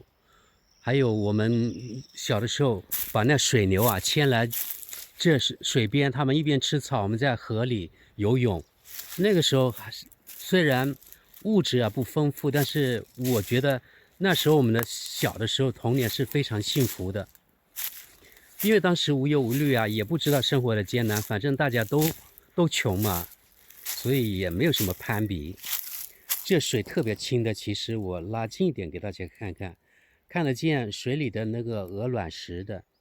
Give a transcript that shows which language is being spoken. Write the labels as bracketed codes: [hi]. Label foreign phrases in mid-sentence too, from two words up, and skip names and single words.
[zh] 還有我們小的時候把那水牛啊牽來這水邊，他們一邊吃草，我們在河裡游泳。那個時候還是雖然物質啊不豐富，但是我覺得那時候我們的小的時候童年是非常幸福的，因為當時無憂無慮啊，也不知道生活的艱難，反正大家都窮嘛，所以也沒有什麼攀比。這水特別清的，其實我拉近一點給大家看看，看得見水裡的那個鵝卵石的。